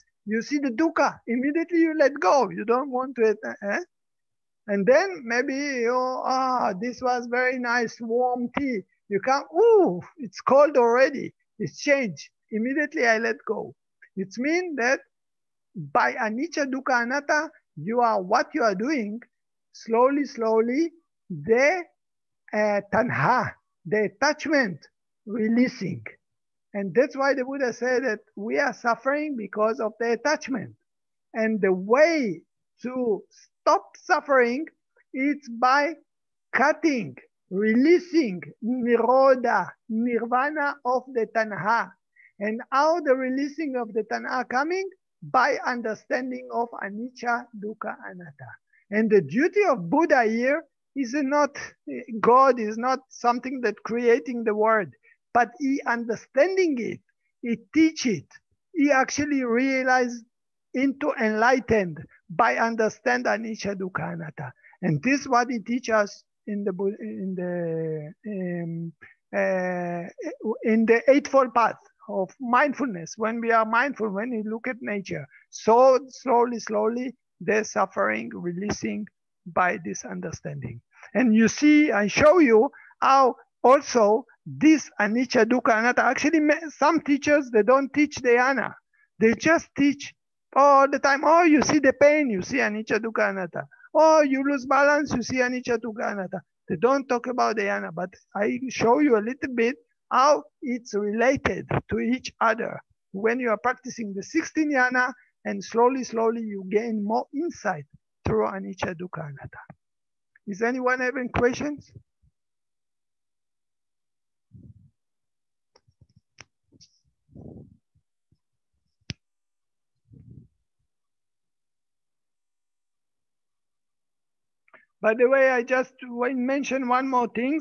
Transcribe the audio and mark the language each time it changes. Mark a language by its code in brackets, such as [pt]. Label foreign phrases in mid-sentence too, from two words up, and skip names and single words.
[en] You see the dukkha, immediately you let go. You don't want to. And then maybe this was very nice warm tea. You come, ooh, it's cold already. It's changed. Immediately I let go. It means that by [pi] anicca, dukkha, anatta, [en] you are what you are doing. Slowly, slowly, the tanha, the attachment, releasing. And that's why the Buddha said that we are suffering because of the attachment. And the way to stop suffering is by cutting, releasing nirodha, nirvana of the tanha. And how the releasing of the tanha coming? By understanding of [pi] anicca, dukkha, anatta. [en] And the duty of Buddha here is not, God is not something that creating the world, but he understanding it, he teach it, he actually realized into enlightened by understand [pi] anicca, dukkha, anatta. [en] And this is what he teaches us in the Eightfold Path of mindfulness. When we are mindful, when we look at nature, so slowly, slowly, the suffering releasing by this understanding. And you see, I show you how also this [pi] anicca, dukkha, anatta, [en] actually some teachers, they don't teach dhyana. They just teach all the time. Oh, you see the pain, you see [pi] anicca, dukkha, anatta. [en] Oh, you lose balance, you see [pi] anicca, dukkha, anatta. [en] They don't talk about dhyana, but I show you a little bit how it's related to each other. When you are practicing the 16 jhana, and slowly, slowly you gain more insight through [pi] anicca, dukkha, anatta. [en] Is anyone having questions? By the way, I just mention one more thing.